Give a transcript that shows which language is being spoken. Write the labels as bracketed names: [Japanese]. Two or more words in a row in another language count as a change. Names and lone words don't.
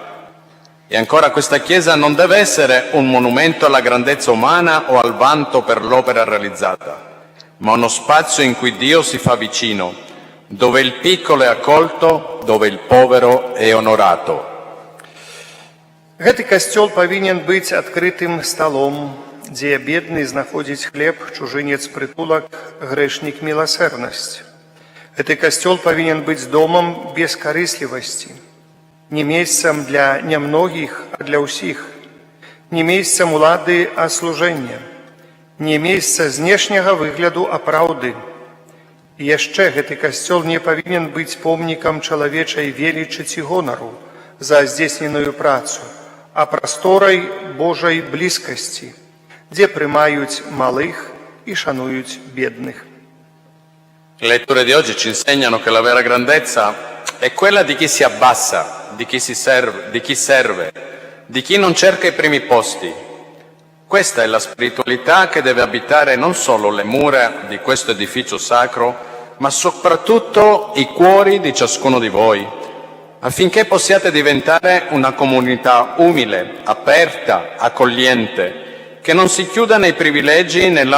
[Italian] E ancora questa Chiesa non deve essere un monumento alla grandezza umana o al vanto per l'opera realizzata, ma uno spazio in cui Dio si fa vicino, dove il piccolo è accolto, dove il povero è onorato. [Belarusian] Гэты касцёл павінен быць адкрытым сталом, дзе бедны знаходзіць хлеб, чужынец прытулак, грэшнік міласэрнасць. Гэты касцёл павінен быць домам бескарыслівасці, не месцам для нямногіх, а для ўсіх, не месцам улады, а служэння, не месца знешняга выгляду, а праўды. І яшчэ гэты касцёл не павінен быць помнікам чалавечай велічы ці гонару за здзейсненую працу, а прасторай Божай блізкасці, дзе прымаюць малых і шануюць бедных. [Italian] Le letture di oggi ci insegnano che la vera grandezza è quella di chi si abbassa, di chi serve, di chi non cerca i primi posti. Questa è la spiritualità che deve abitare non solo le mura di questo edificio sacro, ma soprattutto i cuori di ciascuno di voi, affinché possiate diventare una comunità umile, aperta, accogliente, che non si chiuda nei privilegi,